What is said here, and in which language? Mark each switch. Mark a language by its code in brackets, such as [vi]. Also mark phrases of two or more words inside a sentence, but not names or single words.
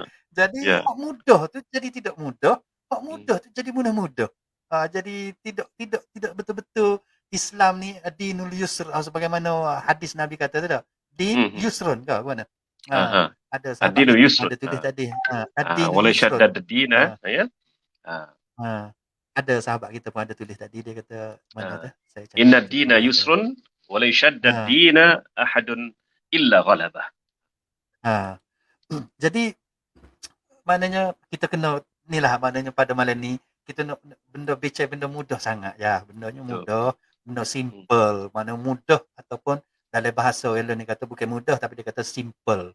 [ms] Jadi hak mudah tu jadi tidak mudah, hak mudah tu jadi mudah-mudah. Jadi tidak betul-betul Islam ni [ar] دين اليسر [ms] sebagaimana hadis Nabi kata tu dah. [ar] دين يسر [ms] ke mana? Ada sahabat ada tulis tadi. [ar] الدين ولا يسر. شدد الدين يا. [ms] Ada sahabat kita pun ada tulis tadi dia kata mana tu? [ar] إن الدين يسر ولا شدد الدين أحد إلا غلبه. [ms] Jadi maknanya kita kena inilah maknanya pada malam ni kita nak benda bicara benda mudah sangat ya. Bendanya mudah, benda simple. Mana mudah ataupun dalam bahasa Elon ni kata bukan mudah tapi dia kata simple.